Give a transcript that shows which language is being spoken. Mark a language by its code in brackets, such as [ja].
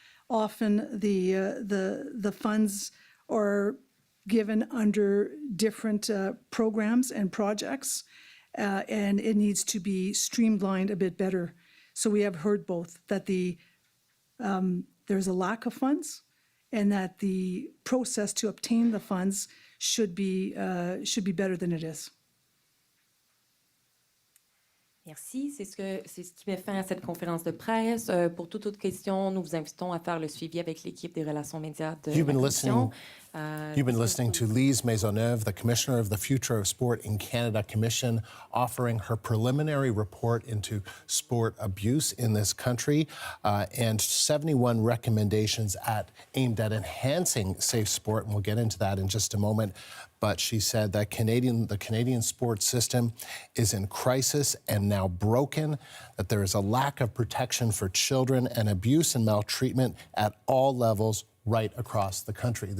[en] Often the funds are given under different programs and projects, and it needs to be streamlined a bit better. So we have heard both, that there's a lack of funds and that the process to obtain the funds should be better than it is. [fr] Merci. C'est ce qui met fin à cette conférence de presse. Pour toute autre question, nous vous invitons à faire le suivi avec l'équipe des relations médias de la Commission. [en] You've been listening to Lise Maisonneuve, the Commissioner of the Future of Sport in Canada Commission, offering her preliminary report into sport abuse in this country and 71 recommendations aimed at enhancing safe sport. And we'll get into that in just a moment. But she said that the Canadian sports system is in crisis and now broken, that there is a lack of protection for children and abuse and maltreatment at all levels right across the country.